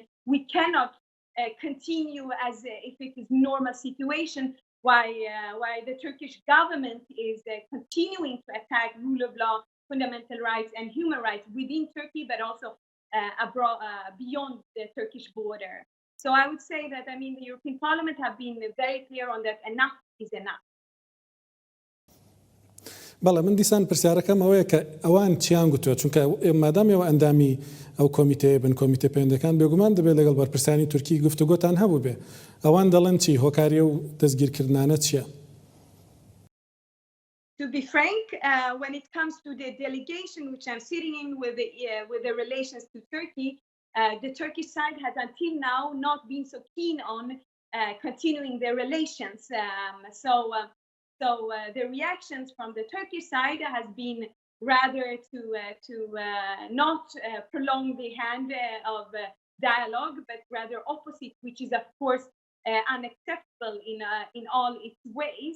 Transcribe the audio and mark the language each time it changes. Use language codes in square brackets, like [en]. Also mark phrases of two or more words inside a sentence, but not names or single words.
[en] We cannot continue as if it is normal situation why the Turkish government is continuing to attack rule of law, fundamental rights and human rights within Turkey, but also abroad, beyond the Turkish border. So I would say that, the European Parliament have been very clear on that enough is enough. [ckb] بەڵێ من دیسان پرسیارەکەم ئەوەیە کە ئەوان چیان گوتووە چونکە مادامەوە ئەندامی ئەو کۆمیتەیە بن کۆمیتە پەیوەندەکان بێگومان دەبێت لەگەڵ بەرپرسانی تورکی گفتوگۆتان هەبوو بێ. ئەوان دەڵێن چی هۆکاریە و دەستگیرکردنانە چییە؟ [en] To be frank, when it comes to the delegation which I'm sitting in with the relations to Turkey, the Turkish side has until now not been so keen on continuing their relations. So the reactions from the Turkish side has been rather to not prolong the hand of dialogue, but rather opposite, which is of course unacceptable in all its ways.